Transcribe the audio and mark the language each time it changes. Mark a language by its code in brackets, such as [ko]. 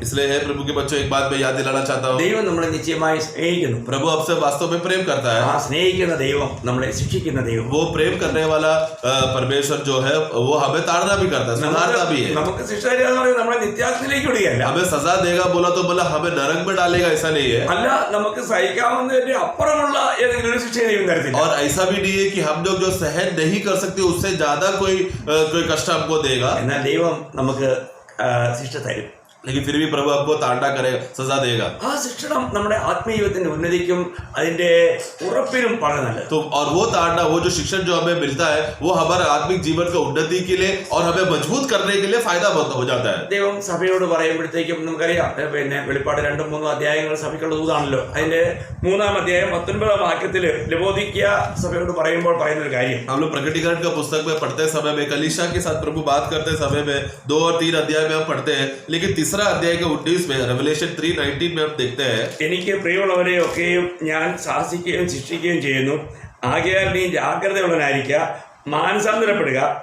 [hi] इसलिए है प्रभु के बच्चों एक बात मैं याद दिलाना चाहता हूँ, [ml] ദൈവം നമ്മളെ നിശ്ചയമായി സ്നേഹിക്കുന്നു. [hi] प्रभु आपसे वास्तव में प्रेम करता है। [ml] ആ സ്നേഹിക്കുന്ന ദൈവം നമ്മളെ ശിക്ഷിക്കുന്ന ദൈവം. [hi] वो प्रेम करने वाला परमेश्वर जो है वो हमें ताड़ना भी करता है, सुधारता भी है। [ml] നമുക്ക് ശിക്ഷ തരിക എന്ന് പറയുന്നത് നമ്മളെ നിത്യാഗ്നിയിലേക്ക് വിടുകയല്ല. [hi] हमें सजा देगा बोला तो बोला हमें नरक में डालेगा, ऐसा नहीं है। [ml] അല്ല, നമുക്ക് സഹിക്കാവുന്നതിന്റെ അപ്പുറമുള്ള ഏതെങ്കിലും ഒരു ശിക്ഷ ദൈവം തരത്തില്ല. [hi] और ऐसा भी नहीं है कि हम लोग जो सहन नहीं कर सकते उससे ज्यादा कोई कष्ट हमको देगा, [ml] എന്നാൽ ദൈവം നമുക്ക് ശിക്ഷ തരും. [hi] लेकिन फिर भी प्रभु आपको ताड़ना करेगा, सजा देगा। [ml] ആ ശിക്ഷണം നമ്മുടെ ആത്മീയത്തിന്റെ ഉന്നതിക്കും അതിന്റെ ഉറപ്പിനും വളരെ നല്ലത്. [hi] तो और वो ताड़ना, वो जो शिक्षण जो हमें मिलता है वो हमारे आत्मिक जीवन का उन्नति के लिए और हमें मजबूत करने के लिए फायदा हो जाता है। [ml] ദൈവം സഭയോട് പറയുമ്പോഴത്തേക്കും നമുക്കറിയാം, പിന്നെ വെളിപ്പാട് 2-3 അധ്യായങ്ങൾ സഭയ്ക്കുള്ള ദൂതാണല്ലോ. അതിന്റെ 3-ാം അധ്യായം 19-ാം വാക്യത്തിൽ ലവോദിക്യ സഭയോട് പറയുമ്പോൾ പറയുന്ന ഒരു കാര്യം, [hi] हम लोग प्रकटीकरण का पुस्तक में पढ़ते समय में कलीसिया के साथ प्रभु बात करते समय में 2 और 3 अध्याय में हम पढ़ते हैं, लेकिन तीसरा अध्याय के 19 में रेवलेशन 3:19 में हम देखते हैं, [ml] എനിക്ക് പ്രിയമുള്ളവരെ ഒക്കെയും ഞാൻ ശാസിക്കുകയും ശിക്ഷിക്കുകയും ചെയ്യുന്നു, ആകയാൽ നീ ജാഗ്രതയുള്ളവനായിരിക്കുക, മാനസാന്തരപ്പെടുക.